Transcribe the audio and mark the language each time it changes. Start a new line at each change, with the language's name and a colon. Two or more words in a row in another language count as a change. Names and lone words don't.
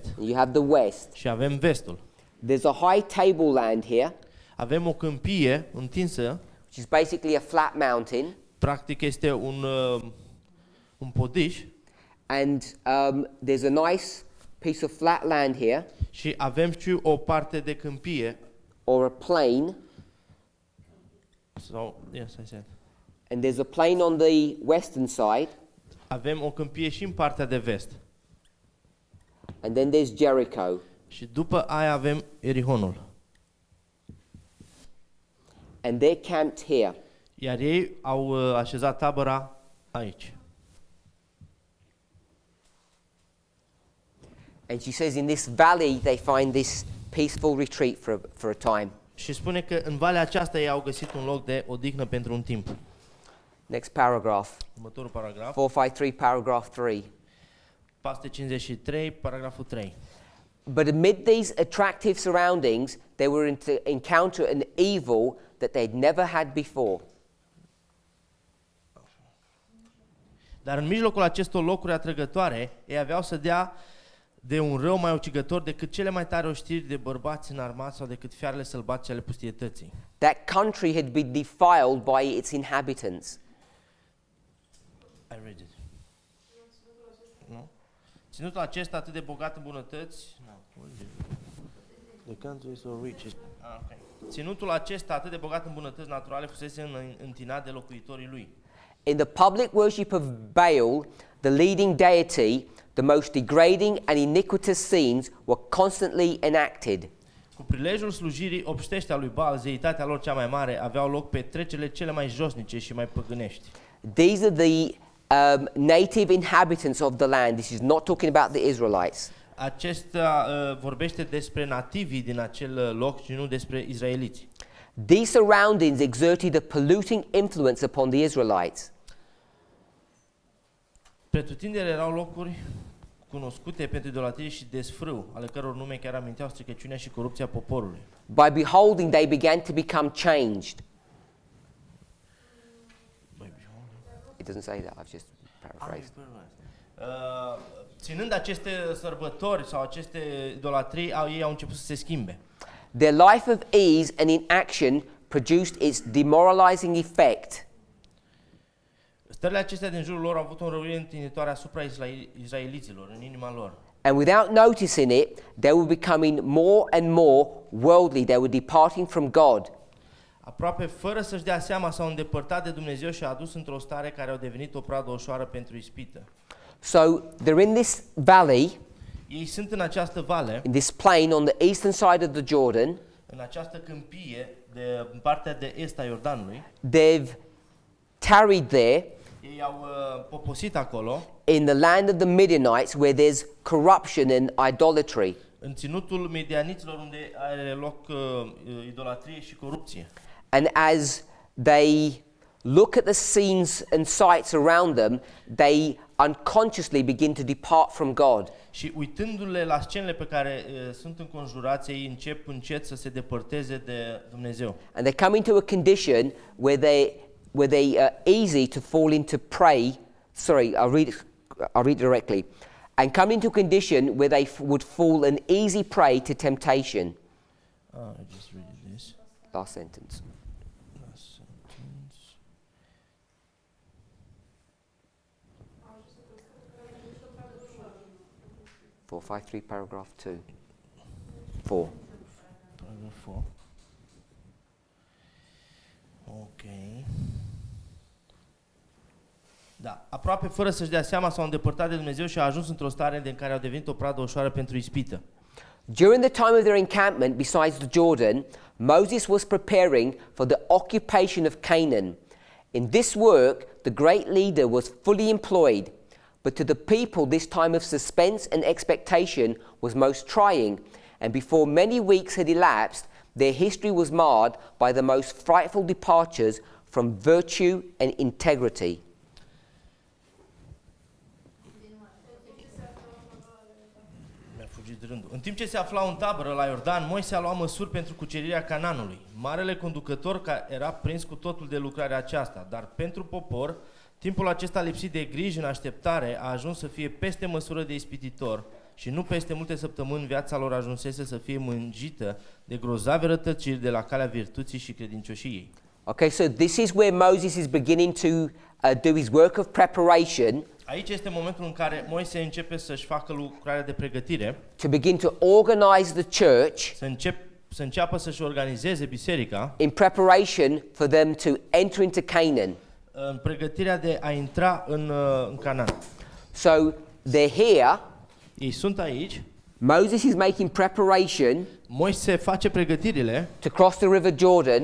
English: and you have the west.
Romanian: și avem vestul.
English: There's a high tableland here,
Romanian: Avem o câmpie întinsă,
English: which is basically a flat mountain,
Romanian: practic este un podiș,
English: and there's a nice piece of flat land here,
Romanian: și avem și o parte de câmpie,
English: or a plain, sau, yes, I said. and there's a plain on the western side,
Romanian: Avem o câmpie și în partea de vest.
English: and then there's Jericho.
Romanian: Și după aia avem Erihonul.
English: And they're camped here.
Romanian: Iar ei au așezat tabăra aici.
English: And she says in this valley they find this peaceful retreat for a time.
Romanian: Și spune că în valea aceasta ei au găsit un loc de odihnă pentru un timp.
English: Next paragraph.
Romanian: Următorul paragraf.
English: 453, paragraph 3.
Romanian: Paste 53, paragraful 3.
English: But amid these attractive surroundings, they were to encounter an evil that they'd never had before.
Romanian: Dar în mijlocul acestor locuri atrăgătoare, ei aveau să dea de un rău mai ucigător decât cele mai tare oștiri de bărbați înarmați sau decât fiarele sălbatice ale pustietății.
English: That country had been defiled by its inhabitants. I read it.
Romanian: Nu? Ținutul acesta atât de bogat în bunătăți.
English: The country is so rich. Okay.
Romanian: Ținutul acesta atât de bogat în bunătăți naturale fusese întinat de locuitorii lui.
English: In the public worship of Baal, the leading deity, the most degrading and iniquitous scenes were constantly enacted.
Romanian: Cu prilejul slujirii obștești a lui Baal, zeitatea lor cea mai mare, aveau loc petrecerile cele mai josnice și mai păgânești.
English: These are the native inhabitants of the land. This is not talking about the Israelites.
Romanian: Acesta vorbește despre nativii din acel loc și nu despre izraeliți.
English: These surroundings exerted a polluting influence upon the Israelites.
Romanian: Pretutindere erau locuri cunoscute pentru idolatrie și desfrâu, ale căror nume chiar aminteau stricăciunea și corupția poporului.
English: By beholding, they began to become changed. It doesn't say that, I've just paraphrased.
Romanian: Ținând aceste sărbători sau aceste idolatrii, ei au început să se schimbe.
English: Their life of ease and inaction produced its demoralizing effect.
Romanian: Stările acestea din jurul lor au avut o înrăurire întinitoare asupra izraeliților, în inima lor.
English: And without noticing it, they were becoming more and more worldly. They were departing from God.
Romanian: Aproape fără să-și dea seama, s-au îndepărtat de Dumnezeu și a adus într-o stare care au devenit o pradă ușoară pentru ispită.
English: So they're in this valley,
Romanian: Ei sunt în această vale,
English: in this plain on the eastern side of the Jordan.
Romanian: în această câmpie în partea de est a Iordanului.
English: They've tarried there
Romanian: Ei au poposit acolo,
English: in the land of the Midianites where there's corruption and idolatry.
Romanian: în ținutul medianiților, unde are loc idolatrie și corupție.
English: And as they look at the scenes and sights around them, they unconsciously begin to depart from God.
Romanian: Și uitându-le la scenele pe care sunt înconjurați, ei încep încet să se depărteze de Dumnezeu.
English: And they come into a condition where they were they easy to fall into prey. Sorry, I'll read it directly. And come into a condition where they would fall an easy prey to temptation. I just read this. Last sentence. Last sentence. Four, 5.3, paragraph 2. 4. Paragraph 4. Ok.
Romanian: Da, aproape fără să-și dea seama s-au îndepărtat de Dumnezeu și au ajuns într-o stare în care au devenit o pradă ușoară pentru ispită.
English: During the time of their encampment besides the Jordan, Moses was preparing for the occupation of Canaan. In this work, the great leader was fully employed, but to the people this time of suspense and expectation was most trying, and before many weeks had elapsed, their history was marred by the most frightful departures from virtue and integrity.
Romanian: În timp ce se aflau în tabără la Iordan, Moise a luat măsuri pentru cucerirea Canaanului. Marele conducător era prins cu totul de lucrarea aceasta, dar pentru popor, timpul acesta lipsit de griji în așteptare a ajuns să fie peste măsură de ispititor și nu peste multe săptămâni viața lor ajunsese să fie mânjită de grozave rătăciri de la calea virtuții și credincioșiei.
English: Okay, so this is where Moses is beginning to do his work of preparation.
Romanian: Aici este momentul în care Moise începe să-și facă lucrarea de pregătire,
English: To begin to organize the church
Romanian: să înceapă să-și organizeze biserica
English: in preparation for them to enter into Canaan.
Romanian: în pregătirea de a intra în Canaan.
English: So they're here.
Romanian: Ei sunt aici,
English: Moses is making preparation
Romanian: Moise face pregătirile
English: to cross the River Jordan,